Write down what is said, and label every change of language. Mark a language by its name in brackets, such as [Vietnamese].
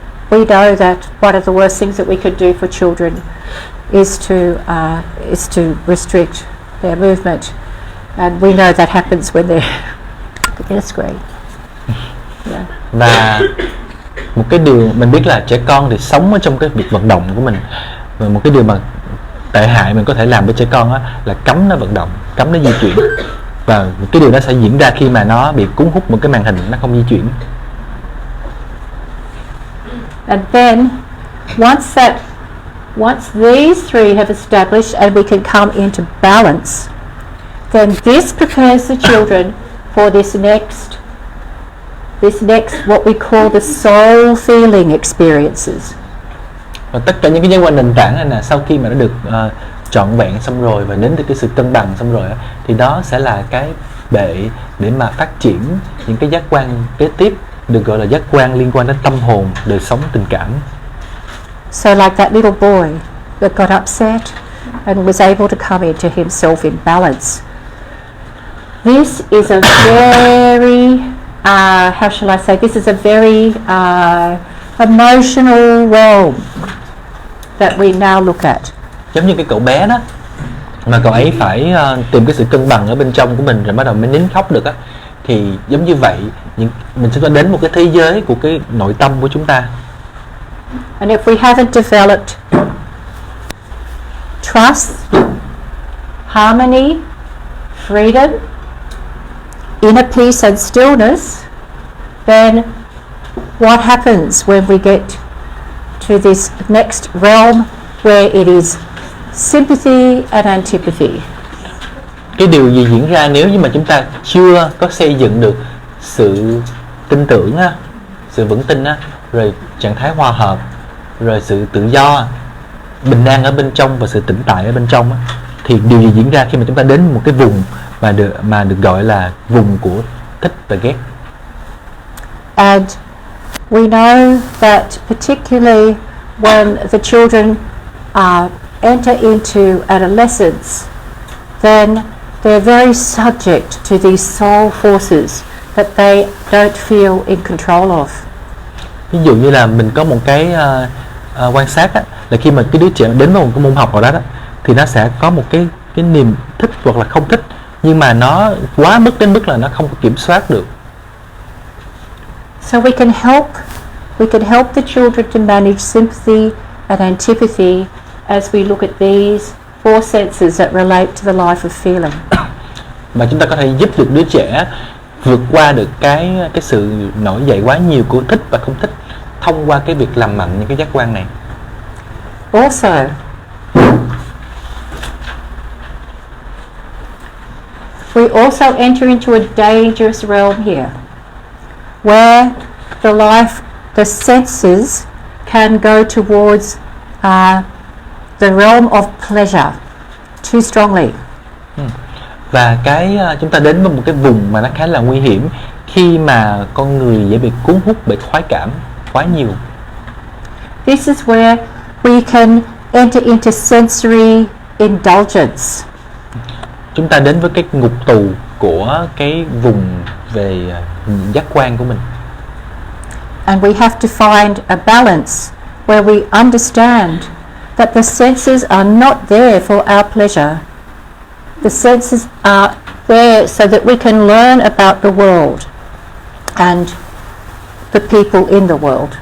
[English] We know that one of the worst things that we could do for children is to restrict their movement, and we know that happens when they're that's great. Yeah. [Vietnamese] Và một cái điều mình biết là trẻ con thì sống ở trong cái việc vận động của mình, và một cái điều mà tệ hại mình có thể làm với trẻ con á, là cấm nó vận động, cấm nó di chuyển, và cái điều đó sẽ diễn ra khi mà nó bị cuốn hút một cái màn hình, nó không di chuyển. [English] And then once these three have established and we can come into balance, then this prepares the children for this next what we call the soul feeling experiences. [Vietnamese] Và tất cả những cái giác quan nền tảng này nè, sau khi mà nó được trọn vẹn xong rồi và đến được cái sự cân bằng xong rồi á, thì đó sẽ là cái bệ để mà phát triển những cái giác quan kế tiếp, được gọi là giác quan liên quan đến tâm hồn, đời sống, tình cảm. [English] So like that little boy that got upset and was able to come into himself in balance. This is a very, how shall I say, this is a very emotional realm that we now look at. [Vietnamese] Giống như cái cậu bé đó, mà cậu ấy phải tìm cái sự cân bằng ở bên trong của mình rồi bắt đầu mới nín khóc được á, thì giống như vậy mình sẽ có đến một cái thế giới của cái nội tâm của chúng ta. [English] And if we haven't developed trust, harmony, freedom, inner peace and stillness, then what happens when we get to this next realm where it is sympathy and antipathy? [Vietnamese] Cái điều gì diễn ra nếu như mà chúng ta chưa có xây dựng được sự tin tưởng á, sự vững tin á, rồi trạng thái hòa hợp, rồi sự tự do, bình an ở bên trong và sự tĩnh tại ở bên trong á, thì điều gì diễn ra khi mà chúng ta đến một cái vùng mà được gọi là vùng của thích và ghét. [English] And we know that particularly when the children enter into adolescence, then they're very subject to these soul forces that they don't feel in control of. [Vietnamese] Ví dụ như là mình có một cái quan sát á, là khi mà cái đứa trẻ đến với một cái môn học nào đó, thì nó sẽ có một cái niềm thích hoặc là không thích, nhưng mà nó quá mức đến mức là nó không có kiểm soát được. [English] So we can help the children to manage sympathy and antipathy as we look at these four senses that relate to the life of feeling. [Vietnamese] Và chúng ta có thể giúp được đứa trẻ vượt qua được cái sự nổi dậy quá nhiều của thích và không thích thông qua cái việc làm mạnh những cái giác quan này. [English] Also, we also enter into a dangerous realm here, where the senses can go towards the realm of pleasure too strongly. [Vietnamese] Và chúng ta đến với một cái vùng mà nó khá là nguy hiểm khi mà con người dễ bị cuốn hút bởi khoái cảm quá nhiều. [English] This is where we can enter into sensory indulgence. [Vietnamese] Chúng ta đến với cái ngục tù của cái vùng về giác quan của mình. [English] And we have to find a balance where we understand that the senses are not there for our pleasure. The senses are there so that we can learn about the world and the people in the world.